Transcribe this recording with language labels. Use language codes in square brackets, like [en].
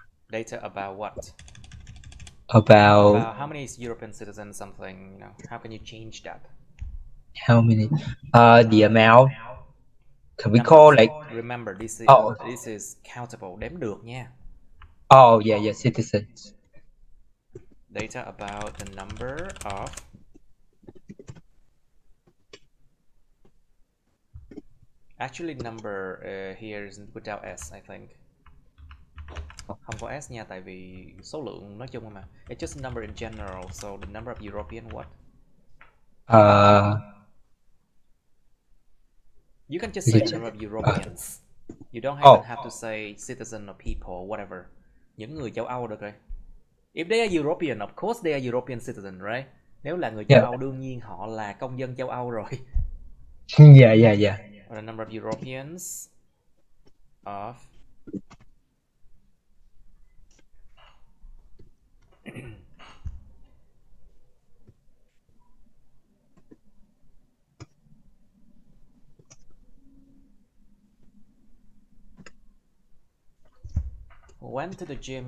[en] Data about what? About how many European citizens, something, you know, how can you change that? How many? The amount. Can we Numbers. call like? Remember, this is countable, [vi] đếm được nha. [en] Oh yeah, yeah, citizens. Data about the number of actually number here is without s, I think. [vi] Không có s nha, tại vì số lượng nói chung mà. [en] It's just a number in general. So the number of European what? You can just say the number of Europeans. You don't even have to say citizen or people, whatever. [vi] Những người châu Âu được rồi. [en] If they are European, of course they are European citizen, right? [vi] Nếu là người châu Âu, đương nhiên họ là công dân châu Âu rồi. [en] Yeah. Or the number of Europeans of went to the gym.